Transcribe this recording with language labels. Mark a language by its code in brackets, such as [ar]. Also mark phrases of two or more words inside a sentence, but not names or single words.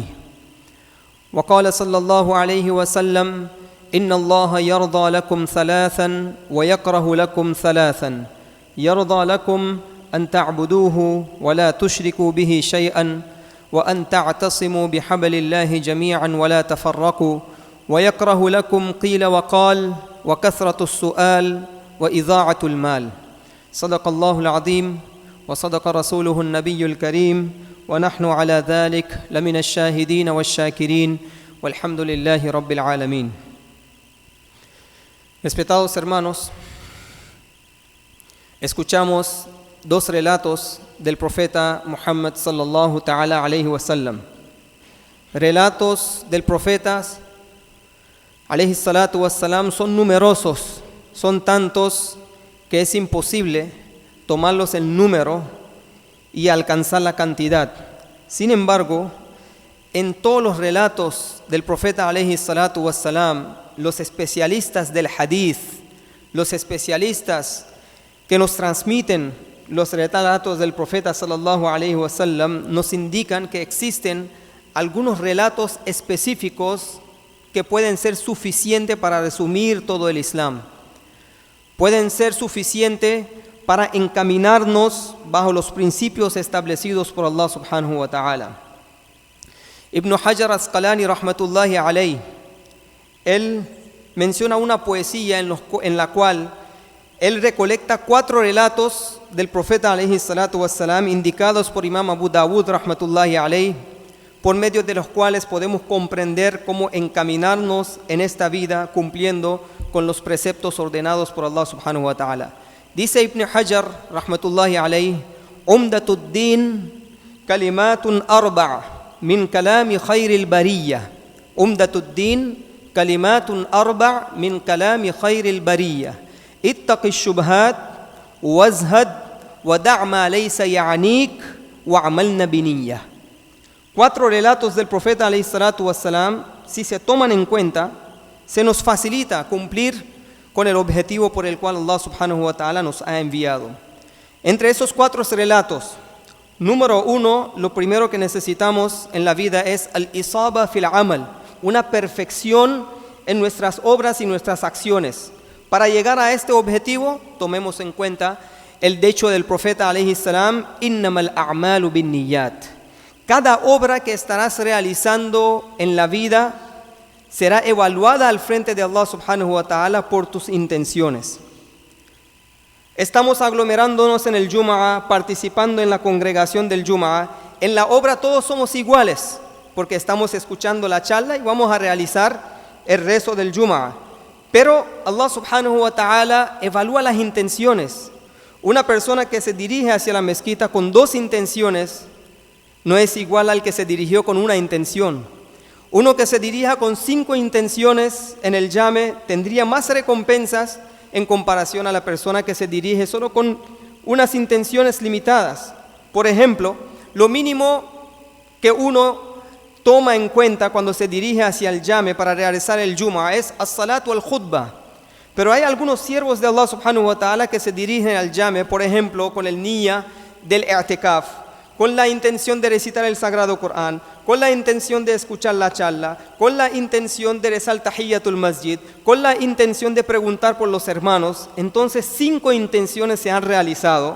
[ar] وقال صلى الله عليه وسلم: إن الله يرضى لكم ثلاثا ويكره لكم ثلاثا: يرضى لكم أن تعبدوه ولا تشركوا به شيئا وأن تعتصموا بحبل الله جميعا ولا تفرقوا، ويكره لكم قيل وقال وكثرة السؤال وإضاعة المال. صدق الله العظيم وصدق رسوله النبي الكريم ونحن على ذلك لمن الشاهدين والشاكرين والحمد لله رب العالمين. [es] Respetados hermanos, escuchamos dos relatos del profeta Muhammad [ar] صلى الله تعالى عليه وسلم. [es] Relatos del profeta [ar] عليه الصلاة والسلام [es] son numerosos, son tantos que es imposible tomarlos el número y alcanzar la cantidad. Sin embargo, en todos los relatos del profeta [ar] عليه الصلاة والسلام, [es] los especialistas del hadith, los especialistas que nos transmiten los relatos del profeta [ar] صلى الله عليه وسلم [es] nos indican que existen algunos relatos específicos que pueden ser suficientes para resumir todo el Islam. Pueden ser suficientes para encaminarnos bajo los principios establecidos por Allah [ar] سبحانه وتعالى. ابن حجر العسقلاني رحمة الله عليه, [es] él menciona una poesía en la cual él recolecta 4 relatos del profeta [ar] عليه الصلاة والسلام [es] indicados por Imam Abu Dawud [ar] رحمة الله عليه, [es] por medio de los cuales podemos comprender cómo encaminarnos en esta vida cumpliendo con los preceptos ordenados por Allah [ar] سبحانه وتعالى. [es] Dice Ibn Hajar [ar] رحمة الله عليه: عمدة الدين كلمات أربع من كلام خير البرية. عمدة الدين كلمات أربع من كلام خير البرية. Ittaqi الشبهات وازهد ودع ما ليس يعنيك وعملنا بنية. [es] 4 relatos del profeta [ar] عليه الصلاة والسلام, [es] si se toman en cuenta, se nos facilita cumplir con el objetivo por el cual Allah [ar] سبحانه وتعالى [es] nos ha enviado. Entre esos 4 relatos, número 1, lo primero que necesitamos en la vida es [ar] الإصابة في العمل, [es] una perfección en nuestras obras y nuestras acciones. Para llegar a este objetivo, tomemos en cuenta el dicho del profeta [ar] عليه السلام: إنما الأعمال بالنيات. [es] Cada obra que estarás realizando en la vida será evaluada al frente de Allah [ar] سبحانه وتعالى [es] por tus intenciones. Estamos aglomerándonos en el Jumu'ah, participando en la congregación del Jumu'ah. En la obra todos somos iguales, porque estamos escuchando la charla y vamos a realizar el rezo del Jumu'ah. Pero Allah [ar] سبحانه وتعالى [es] evalúa las intenciones. Una persona que se dirige hacia la mezquita con 2 intenciones no es igual al que se dirigió con una intención. Uno que se dirija con 5 intenciones en el llame tendría más recompensas en comparación a la persona que se dirige solo con unas intenciones limitadas. Por ejemplo, lo mínimo que uno toma en cuenta cuando se dirige hacia el llame para realizar el Jumu'ah es [ar] الصلاة الخطبة. [es] Pero hay algunos siervos de Allah [ar] سبحانه وتعالى [es] que se dirigen al llame, por ejemplo, con el niyya del i'tikaf, con la intención de recitar el Sagrado Corán, con la intención de escuchar la charla, con la intención de rezar [ar] تحية المسجد, [es] con la intención de preguntar por los hermanos. Entonces 5 intenciones se han realizado.